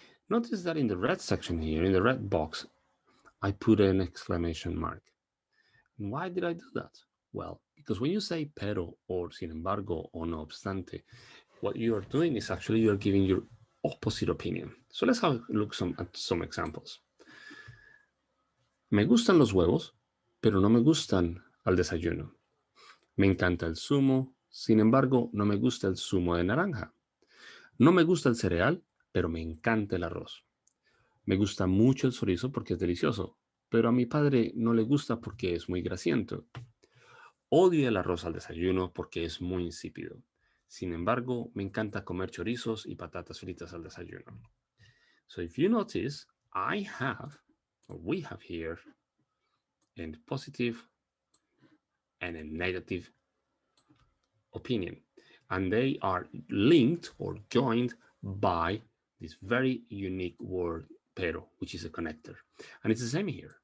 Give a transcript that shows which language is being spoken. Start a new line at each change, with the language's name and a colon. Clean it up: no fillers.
English: Notice that in the red section here, in the red box, I put an exclamation mark. Why did I do that? Well, because when you say pero or
Spanish: sin embargo
English: or
Spanish: no obstante,
English: what you are doing is actually you are giving your opposite opinion. So let's have a look at some examples.
Spanish: Me gustan los huevos, pero no me gustan al desayuno. Me encanta el zumo, sin embargo, no me gusta el zumo de naranja. No me gusta el cereal, pero me encanta el arroz. Me gusta mucho el chorizo porque es delicioso, pero a mi padre no le gusta porque es muy grasiento. Odio el arroz al desayuno porque es muy insípido. Sin embargo, me encanta comer chorizos y patatas fritas al desayuno.
English: So if you notice, I have, or we have here, a positive and a negative opinion. And they are linked or joined by this very unique word, pero, which is a connector. And it's the same here.